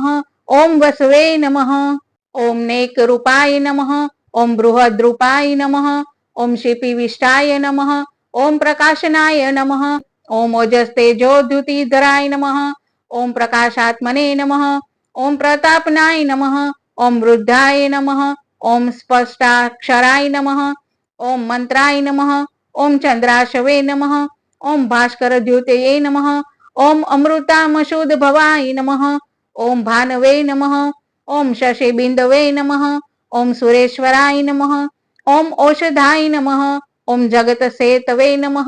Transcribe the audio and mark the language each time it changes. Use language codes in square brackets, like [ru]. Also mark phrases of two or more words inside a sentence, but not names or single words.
[sa] ઓમ વસવે નમઃ, ઓમ નેકરૂપાય નમઃ, ઓમ બૃહદ્રૂપાય નમઃ, ઓમ શિપિવિષ્ટાય નમઃ, ઓમ પ્રકાશનાય નમઃ, ઓમ ઓજસ્તેજોદ્યુતિધરાય નમઃ, ઓમ પ્રકાશાત્મને નમઃ, ઓમ પ્રતાપનાય નમઃ, ઓમ વૃદ્ધાય નમઃ, ઓમ સ્પષ્ટાક્ષરાય નમઃ, ઓમ મંત્રાય નમઃ, ओम चंद्राशवे नमः। ओम भास्कर द्युतये नमः। ओम अमृतामशुद्ध भवाय नमः। ओम भानवे नमः। ओम शशि बिंदवे नमः। ओम सुरेश्वराय नमः। ओम औषधाय नमः। ओम जगत सेतवे नमः।